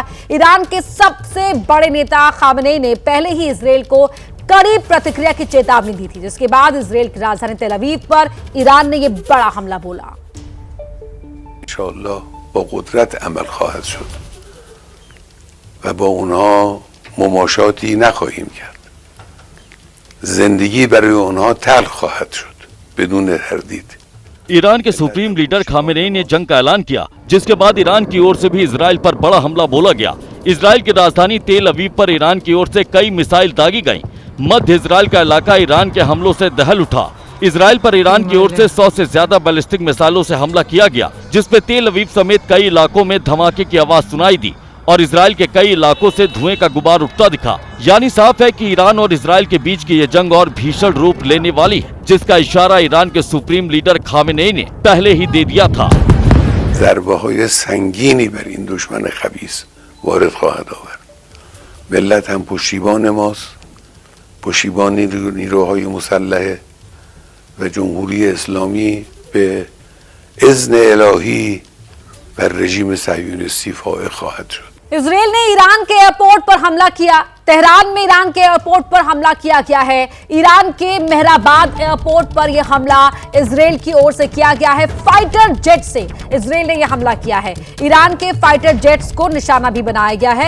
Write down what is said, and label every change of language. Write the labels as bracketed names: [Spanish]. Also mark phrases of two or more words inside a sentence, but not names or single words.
[Hindi] ईरान के सबसे बड़े नेता खामेनेई ने पहले ही इजरायल को कड़ी प्रतिक्रिया की चेतावनी दी थी, जिसके बाद इजरायल की राजधानी तेल अवीव पर ईरान ने यह बड़ा हमला बोला। [Persian] ان‌شاءالله با قدرت عمل خواهد شد. و با اونها مماشاتی نخواهیم کرد. زندگی برای اونها تلخ خواهد شد بدون تردید. [Hindi] ईरान के सुप्रीम लीडर खामेनेई ने जंग का ऐलान किया, जिसके बाद ईरान की ओर से भी इजराइल पर बड़ा हमला बोला गया। इजराइल की राजधानी तेल अवीव पर ईरान की ओर से कई मिसाइल दागी गईं। मध्य इजराइल का इलाका ईरान के हमलों से दहल उठा। इजराइल पर ईरान की ओर से 100 से ज्यादा बैलिस्टिक मिसाइलों से हमला किया गया, जिसमें तेल अवीव समेत कई इलाकों में धमाके की आवाज सुनाई दी और इजराइल के कई इलाकों से धुएं का गुबार उठता दिखा। यानी साफ है कि ईरान और इजराइल के बीच की ये जंग और भीषण रूप लेने वाली है, जिसका इशारा ईरान के सुप्रीम लीडर खामेनेई ने पहले ही दे दिया था। [Persian] ضربه‌های سنگینی بر این دشمن خبیث وارد خواهد آورد. ملت هم پشتیبان ماست، پشتیبان نیروهای مسلح و جمهوری اسلامی به اذن الهی بر رژیم صهیونیستی فائق خواهد شد. [Hindi] इजराइल ने ईरान के एयरपोर्ट पर हमला किया। तेहरान में ईरान के एयरपोर्ट पर हमला किया गया है। ईरान के मेहराबाद एयरपोर्ट पर यह हमला इजराइल की ओर से किया गया है। फाइटर जेट से इजराइल ने यह हमला किया है। ईरान के फाइटर जेट्स को निशाना भी बनाया गया है।